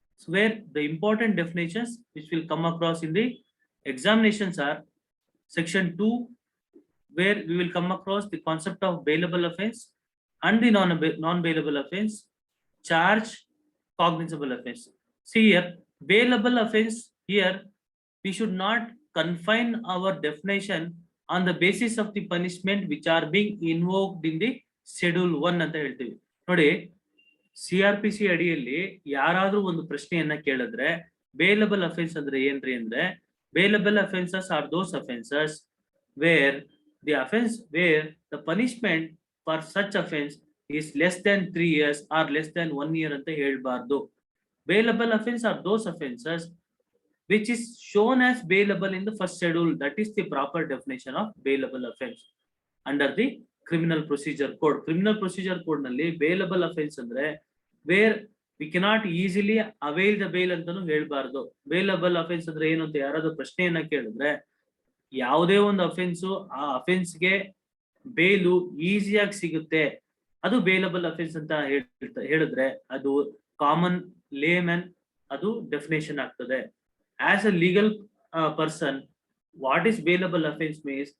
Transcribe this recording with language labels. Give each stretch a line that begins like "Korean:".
English: So where the important definitions which will come across in the examinations are section 2, where we will come across the concept of bailable offense and the non-bailable offense, charge, cognizable offense. See here, bailable offense, here we should not confine our definition on the basis of the punishment which are being invoked in the schedule 1
Kannada: ಅಂತ ಹೇಳ್ತೀವಿ. ನೋಡಿ, CrPC ಅಡಿಯಲ್ಲಿ ಯಾರಾದ್ರೂ ಒಂದು ಪ್ರಶ್ನೆಯನ್ನ ಕೇಳಿದ್ರೆ bailable offence ಅಂದ್ರೆ ಏನ್ರಿ ಅಂದ್ರೆ,
English: bailable offences are those offences where the punishment for such offense is less than 3 years or less than 1 year
Kannada: ಅಂತ ಹೇಳ್ಬಾರ್ದು.
English: Bailable offense are those offenses which is shown as bailable in the first schedule. That is the proper definition of bailable offense under the criminal procedure code. Criminal procedure code nalli bailable offense andre where we cannot easily avail the bail
Kannada: antanu helbardu. Bailable offense andre ಏನು ಅಂತ ಯಾರಾದರೂ ಪ್ರಶ್ನೆಯನ್ನ ಕೇಳಿದ್ರೆ, ಯಾವುದೇ ಒಂದು offence ಆ offence ಗೆ bail ಈಸಿಯಾಗಿ ಸಿಗುತ್ತೆ, ಅದು ಬೇಲಬಲ್ ಅಫೆನ್ಸ್ ಅಂತ ಹೇಳಿದ್ರೆ ಅದು ಕಾಮನ್ ಲೇಮನ್ ಅದು ಡೆಫಿನೇಷನ್ ಆಗ್ತದೆ.
English: As a legal person, what is bailable offense means?